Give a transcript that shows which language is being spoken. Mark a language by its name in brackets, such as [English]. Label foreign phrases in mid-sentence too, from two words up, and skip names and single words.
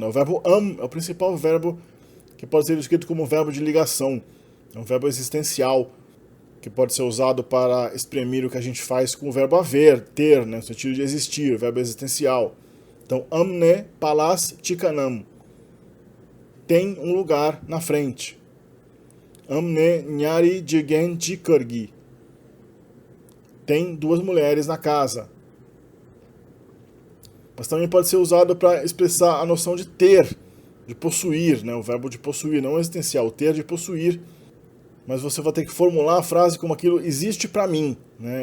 [Portuguese] O verbo é o principal verbo que pode ser escrito como um verbo de ligação. É um verbo existencial, que pode ser usado para exprimir o que a gente faz com o verbo haver, ter, né, no sentido de existir, o verbo existencial. Então, amne palas tikanam, tem um lugar na frente. Amne nyari jigen jikargi, tem duas mulheres na casa. Mas também pode ser usado para expressar a noção de ter, de possuir, né, o verbo de possuir, não existencial, ter de possuir. Mas você vai ter que formular a frase como aquilo existe para mim, né?